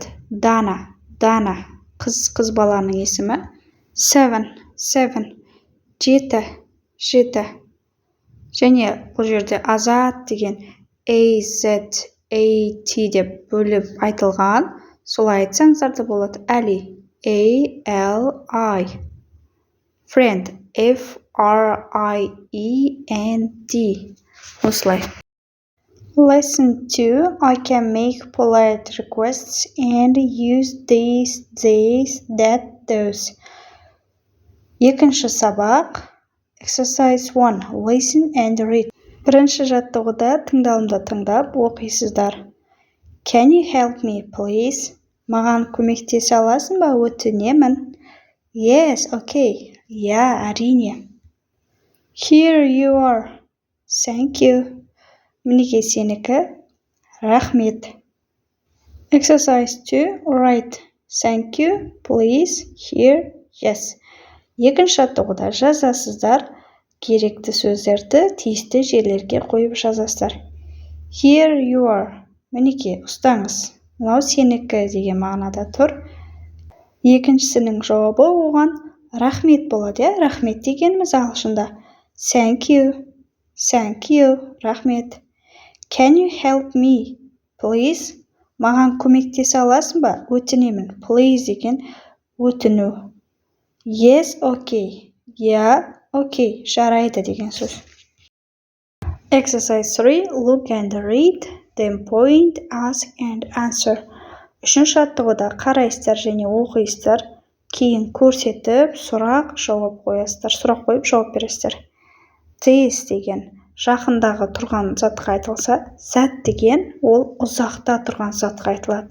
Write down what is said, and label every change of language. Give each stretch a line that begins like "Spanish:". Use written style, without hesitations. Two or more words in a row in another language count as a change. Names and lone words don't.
Kazakh: Дана, қыз баланың есімі. 7, 7. Және бұл жерде азат деген AZ, AT деп бөліп айтылған. Солай айтсаңыздар да болады. Али,
English: ALI. Friend, FRIEND.
Kazakh: Осылай. Lesson 2.
English: I can make polite requests and use these, that, those.
Kazakh: Екінші сабақ. Exercise 1.
English: Listen and read.
Kazakh: Бірінші жаттығуда тыңдалымды тыңдап оқисыздар.
English: Can you help me, please?
Kazakh: Маған көмектесе аласың ба, өтінемін?
English: Yes, okay. Yeah, әрине. Here you are. Thank you.
Kazakh: Мінеке сенікі. Рахмет.
English: Exercise 2. Write. Thank you, please, here, yes.
Kazakh: Екінші жаттығуда жазасыздар. Керекті сөздерді тиісті жерлерге қойып жазасыздар.
English: Here you are.
Kazakh: Мінеке, ұстаңыз. Мынау сенікі деген мағынада тұр. Екіншісінің жауабы оған рахмет болады. Рахмет дегеніміз ағылшында.
English: Thank you, рахмет. Can you help me, please?
Kazakh: Маған көмектесе аласың ба? Өтінемін. Please деген өтіну.
English: Yes, okay. Yeah, okay.
Kazakh: Жарайды деген сөз. Exercise 3.
English: Look and read, then point, ask and answer.
Kazakh: Үшінші жаттығуда қарайсыздар және оқисыздар, кейін көрсетіп, сұрақ жауап қоясыздар. Сұрақ қойып жауап бересіздер. This деген жақындағы тұрған затқа айтылса, зат деген ол ұзақта тұрған затқа айтылады.